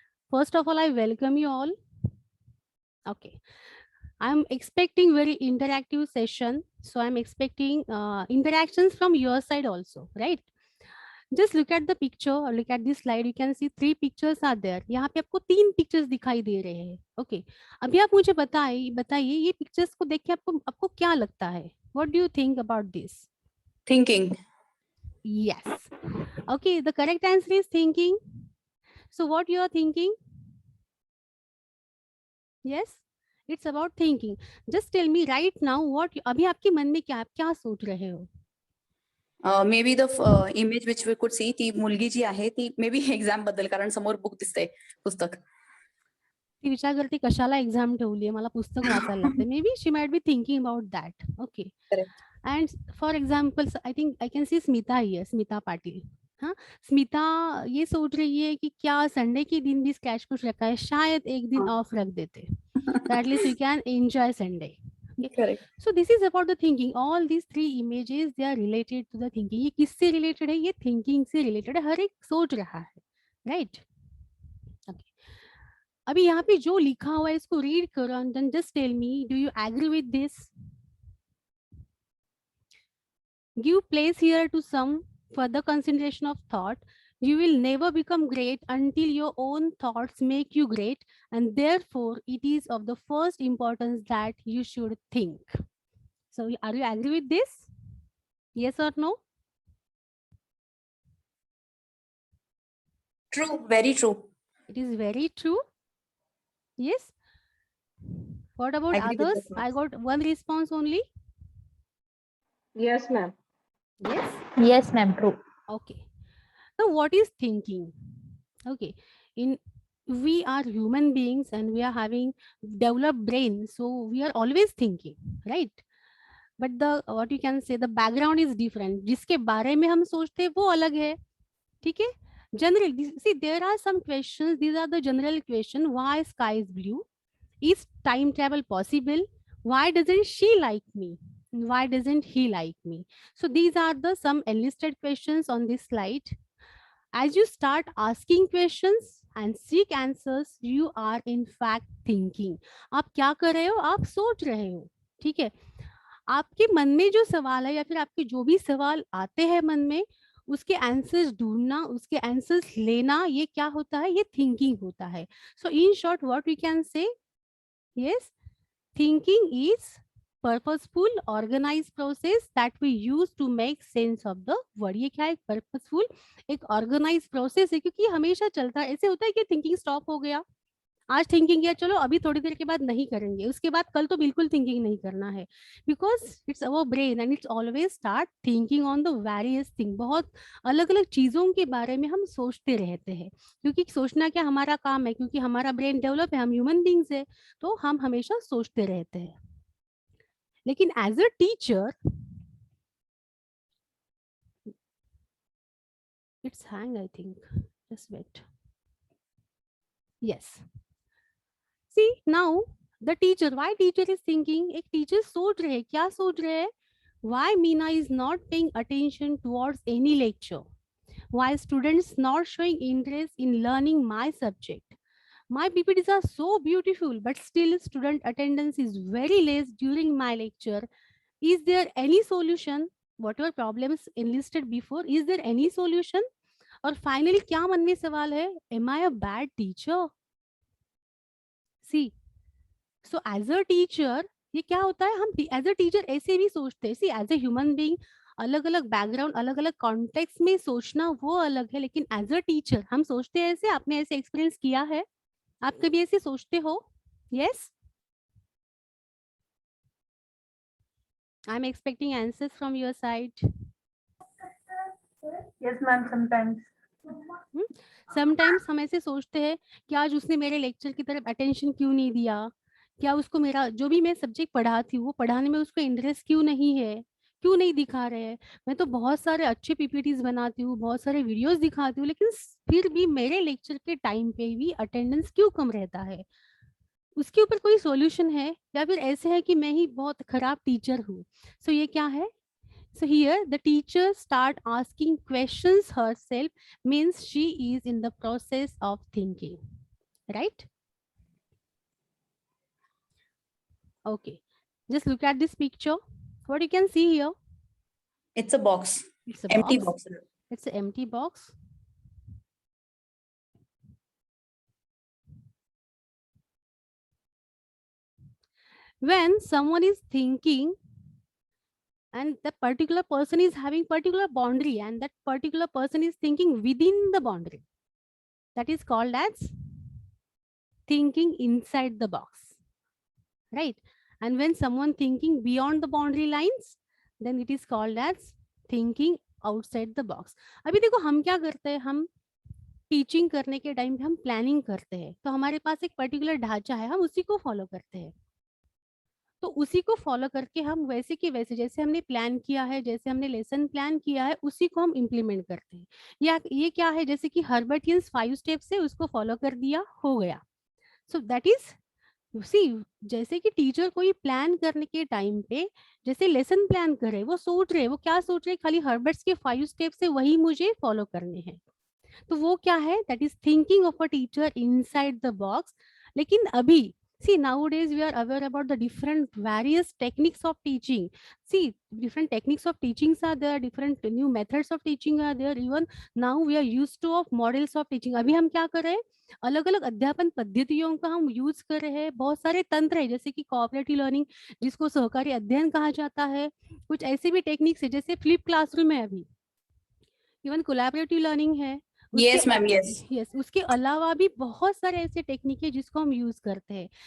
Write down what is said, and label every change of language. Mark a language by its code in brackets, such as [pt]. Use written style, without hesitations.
[en] First of all, I welcome you all. Okay. I'm expecting very interactive session. So I'm expecting interactions from your side also, right? Just look at the picture or look at this slide. You can see 3 pictures are there. [hi] यहाँ पे आपको 3 pictures दिखाई दे रहे हैं. [en] Okay. [hi] अभी आप मुझे बताइए ये pictures को देख के आपको क्या लगता है? [en] What do you think about this? Thinking. Yes. Okay. The correct answer is thinking. So what you are thinking? Yes. It's about thinking. Just tell me right now what [hi] अभी आपके मन में क्या सोच रहे हो? [en] may be the image which we could see, [mr] ती मुलगी जी आहे ती मे बी एक्झाम बद्दल, कारण समोर बुक दिसते, पुस्तक. ती विचार करते कशाला एक्झाम ठेवली, मला पुस्तक वाचायला लागते. [en] Maybe she might be thinking about that. Okay. And for example I think I can see Smita here, Smita Patil. [hi] हाँ, स्मिता ये सोच रही है कि क्या संडे के दिन भी स्क्रैच कुछ रखा है, शायद एक दिन ऑफ रख देते, [en] At least you can enjoy Sunday. Correct. So this is about the thinking. All these 3 images they are related to the thinking. [hi] ये किससे related है? ये thinking से related है. हर एक सोच रहा है, right? [en] Okay. [hi] अभी यहाँ पे जो लिखा हुआ है इसको read करो [en] and then just tell me, do you agree with this? Give place here to some further consideration of thought. You will never become great until your own thoughts make you great, and therefore it is of the first importance that you should think. So are you agree with this? Yes or no? True, very true. It is very true. Yes. What about Agree with others? that, I got one response only. Yes, ma'am. Yes. Yes ma'am. True. Okay. Now what is thinking? Okay. We are human beings and we are having developed brain, so we are always thinking, right? But the what you can say the background is different. [hi] जिसके बारे में हम सोचते हैं वो अलग है. ठीक है. [en] General, see, there are some questions. These are the general question. Why sky is blue? Is time travel possible? Why doesn't she like me? Why doesn't he like me? So these are the some enlisted questions on this slide. As you start asking questions and seek answers, you are in fact thinking. [hi] आप क्या कर रहे हो? आप सोच रहे हो. ठीक है. आपके मन में जो सवाल है या फिर आपके जो भी सवाल आते हैं मन में, उसके आंसर्स ढूंढना, उसके आंसर्स लेना, ये क्या होता है? ये थिंकिंग होता है. [en] So in short what we can say, yes, thinking is purposeful organized process that we use to make sense of the word. [hi] ये क्या है? purposeful, एक organized process है, क्योंकि हमेशा चलता है. ऐसे होता है कि थिंकिंग स्टॉप हो गया, आज थिंकिंग किया, चलो अभी थोड़ी देर के बाद नहीं करेंगे, उसके बाद कल तो बिल्कुल थिंकिंग नहीं करना है, [en] Because it's our brain and it's always start thinking on the various thing. [hi] बहुत अलग अलग चीजों के बारे में हम सोचते रहते हैं, क्योंकि सोचना क्या हमारा काम है, क्योंकि हमारा ब्रेन डेवलप है, हम ह्यूमन बींग्स है, तो हम हमेशा सोचते रहते हैं. [en] लेकिन as a teacher, it's hang, I think, just wait, yes. See now the teacher, why teacher is thinking? [hi] एक टीचर सोच रहे हैं, क्या सोच रहे हैं? [en] Why Meena is not paying attention towards any lecture? Why students not showing interest in learning my subject? My PPTs are so beautiful, but still student attendance is very less during my lecture. Is there any solution? Whatever problems enlisted before, is there any solution? [hi] और finally क्या मन में सवाल है? [en] Am I a bad teacher? See, so as a teacher, [hi] ये क्या होता है? हम एज अ टीचर ऐसे भी सोचते हैं. [en] see, as a human being, [hi] अलग अलग बैकग्राउंड, अलग अलग कॉन्टेक्स्ट में सोचना वो अलग है, लेकिन एज अ टीचर हम सोचते हैं ऐसे. आपने ऐसे एक्सपीरियंस किया है? आप कभी ऐसे सोचते हो? [en] Yes, I am expecting answers from your side. Yes, ma'am, sometimes. [hi] Sometimes हम ऐसे सोचते हैं कि आज उसने मेरे लेक्चर की तरफ अटेंशन क्यों नहीं दिया, क्या उसको मेरा जो भी मैं सब्जेक्ट पढ़ाती हूँ वो पढ़ाने में उसको इंटरेस्ट क्यों नहीं है, क्यों नहीं दिखा रहे हैं. मैं तो बहुत सारे अच्छे पीपीटीज बनाती हूँ, बहुत सारे वीडियोस दिखाती हूँ, लेकिन फिर भी मेरे लेक्चर के टाइम पे भी अटेंडेंस क्यों कम रहता है? उसके ऊपर कोई सॉल्यूशन है, या फिर ऐसे है कि मैं ही बहुत खराब टीचर हूँ? सो ये क्या है? [en] So here the teacher start asking questions herself, means she is in the process of thinking, right? Okay, just look at this picture. What you can see here? It's a box, It's a empty box. box. It's an empty box. When someone is thinking and that particular person is having particular boundary and that particular person is thinking within the boundary, that is called as thinking inside the box, right? And when someone thinking beyond the boundary lines, then it is called as thinking outside the box. [hi] अभी देखो हम क्या करते हैं, हम teaching करने के time पे हम प्लानिंग करते हैं, तो हमारे पास एक पर्टिकुलर ढांचा है, हम उसी को फॉलो करते हैं. तो उसी को फॉलो करके हम वैसे कि वैसे जैसे हमने प्लान किया है, जैसे हमने लेसन प्लान किया है, उसी को हम इम्प्लीमेंट करते हैं. या ये क्या है, जैसे कि हर्बर्टियंस 5 स्टेप्स है, उसको फॉलो कर दिया, हो गया. [en] so that is, see, [hi] जैसे कि टीचर कोई प्लान करने के टाइम पे जैसे लेसन प्लान करे, वो सोच रहे, वो क्या सोच रहे, खाली हर्बर्ट्स के 5 स्टेप्स है वही मुझे फॉलो करने हैं. तो वो क्या है? [en] That is thinking of a teacher inside the box. [hi] लेकिन अभी [en] see, nowadays we are aware about the different various techniques of teaching. See, different techniques of teachings are there, different new methods of teaching are there. Even now we are used to of models of teaching. [hi] अभी हम क्या कर रहे हैं, अलग अलग अध्यापन पद्धतियों का हम यूज कर रहे हैं. बहुत सारे तंत्र है, जैसे कि कोऑपरेटिव लर्निंग, जिसको सहकारी अध्ययन कहा जाता है. कुछ ऐसे भी टेक्निक्स है जैसे फ्लिप क्लासरूम है अभी. इवन कोलैबोरेटिव लर्निंग है. [en] Yes, ma'am, yes. [hi] यस, उसके अलावा भी बहुत सारे ऐसे टेक्निक है जिसको हम यूज करते हैं.